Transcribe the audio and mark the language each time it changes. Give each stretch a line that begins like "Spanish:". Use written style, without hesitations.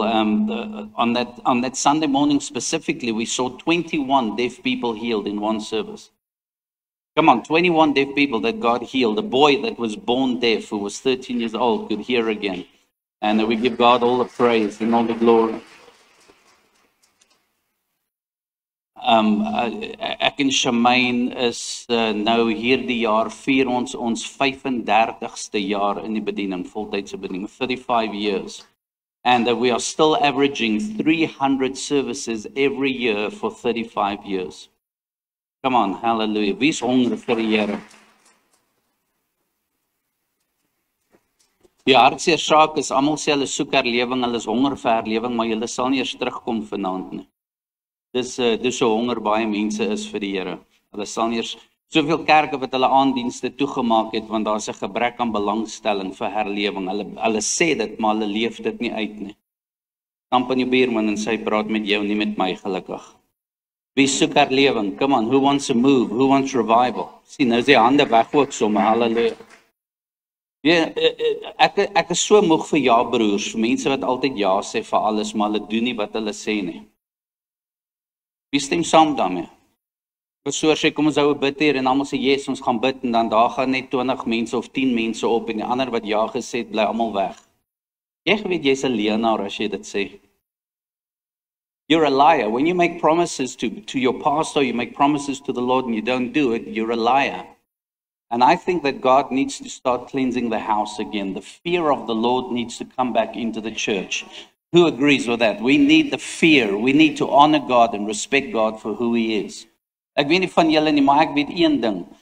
English: On that Sunday morning specifically, we saw 21 deaf people healed in one service. Come on, 21 deaf people that God healed. A boy that was born deaf, who was 13 years old, could hear again. And we give God all the praise and all the glory.
Afrikaans: Ek en Shemaine is nou hierdie jaar vier ons 35ste jaar in die bediening, voltydse bediening,
English: 35 years. And we are still averaging 300 services every year for 35 years. Come on, hallelujah.
Afrikaans: Wie is honger vir die Here? Die hartseer saak is, almal sê hulle soek herlewing, hulle is honger vir herlewing, maar hulle sal nie eers terugkom vanaand nie. Dis so honger baie mense is vir die Here. Hulle sal nie eers, soveel kerke wat hulle aandienste toegemaak het, want daar's 'n gebrek aan belangstelling vir herlewing. Hulle sê dit, maar hulle leef dit nie uit nie. Kamp aan jou buurman en sy praat met jou, nie met my, gelukkig. Wie soek herlewing?
English: Come on, who wants a move? Who wants revival?
Afrikaans: Sien, nou is die hande weg ook sommer, halleluja. Ek is so moeg vir ja broers, vir mense wat altyd ja sê vir alles, maar hulle doen nie wat hulle sê nie. Wie stem saam daarmee? Pastoor sê, kom ons hou 'n bid hier, en almal sê, yes, ons gaan bid, en dan daar gaan net 20 mense of 10 mense op, en die ander wat ja gesê het, bly almal weg. Jy weet, jy's 'n leienaar as jy dit sê.
English: You're a liar. When you make promises to your pastor, you make promises to the Lord, and you don't do it, you're a liar. And I think that God needs to start cleansing the house again. The fear of the Lord needs to come back into the church. Who agrees with that? We need the fear. We need to honor God and respect God for who He is.
Afrikaans: Ek weet nie van julle nie, maar ek weet een ding.